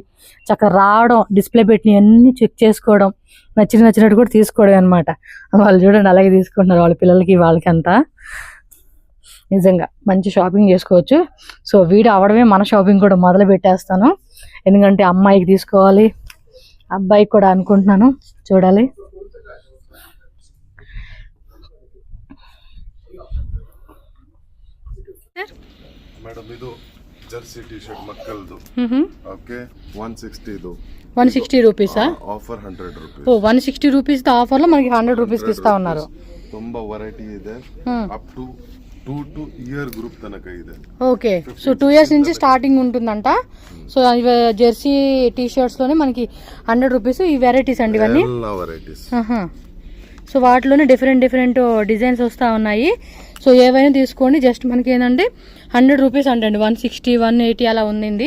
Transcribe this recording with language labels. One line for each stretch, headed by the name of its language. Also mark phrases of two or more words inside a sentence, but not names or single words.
Telugu: చక్కగా రావడం, డిస్ప్లే పెట్టి అన్ని చెక్ చేసుకోవడం, నచ్చినట్టు కూడా తీసుకోవడం అనమాట. వాళ్ళు చూడండి అలాగే తీసుకుంటున్నారు వాళ్ళ పిల్లలకి వాళ్ళకి అంతా. నిజంగా మంచి షాపింగ్ చేసుకోవచ్చు. సో వీడియో అవడమే మన షాపింగ్ కూడా మొదలు పెట్టేస్తాను, ఎందుకంటే అమ్మాయికి తీసుకోవాలి, అబ్బాయికి కూడా అనుకుంటున్నాను, చూడాలి.
Kannada: ಮೇಡಮ್ ಇದು
English: jersey t-shirt
Kannada: ಮಕ್ಕಳದು ಓಕೆ 160 ಇದು
Telugu: 160 రూపీసా? ఆఫర్ 100 రూపీస్. ఓ 160 రూపీస్ ఆఫర్ లో మనకి 100 రూపీస్ కి ఇస్తా ఉన్నారు.
Kannada: ತುಂಬಾ వెరైటీ ಇದೆ,
English: up to 2 to year group తనక ಇದೆ.
Telugu: ఓకే, సో 2 ఇయర్స్ నుంచి స్టార్టింగ్ ఉంటుందంట. సో
English: jersey t-shirts
Telugu: లోనే మనకి 100 రూపీస్. ఈ వెరైటీస్ అండి ఇవన్నీ, వెరైటీస్. సో వాటిలోనే
English: different designs
Telugu: వస్తూ ఉన్నాయి. సో ఏవైనా తీసుకోండి, జస్ట్ మనకి ఏంటంటే 100 రూపీస్ అంటే 160 180 అలా ఉంది.